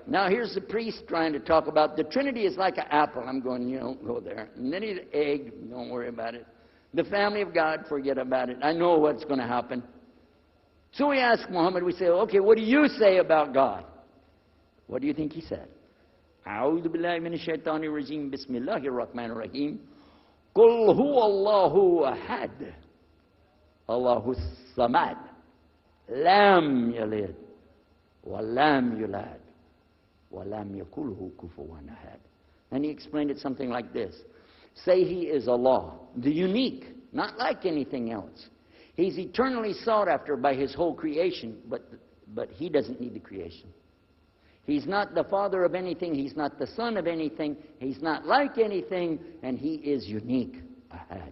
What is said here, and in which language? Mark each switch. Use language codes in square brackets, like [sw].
[en] Now here's the priest trying to talk about the Trinity is like an apple. I'm going, you don't go there. And then he's an egg, don't worry about it. The family of God, forget about it. I know what's going to happen. So we ask Muhammad, we say, okay, what do you say about God? What do you think he said? [ar] أعوذ بالله من الشيطان الرجيم بسم الله الرحمن الرحيم قل هو الله أحد الله الصمد لم يلد ولم يولد ولم يكن له كفوا أحد. [en] And he explained it something like this. Say he is Allah, the unique, not like anything else. He's eternally sought after by his whole creation, but he doesn't need the creation. He's not the father of anything. He's not the son of anything. He's not like anything, and he is unique. Ahad.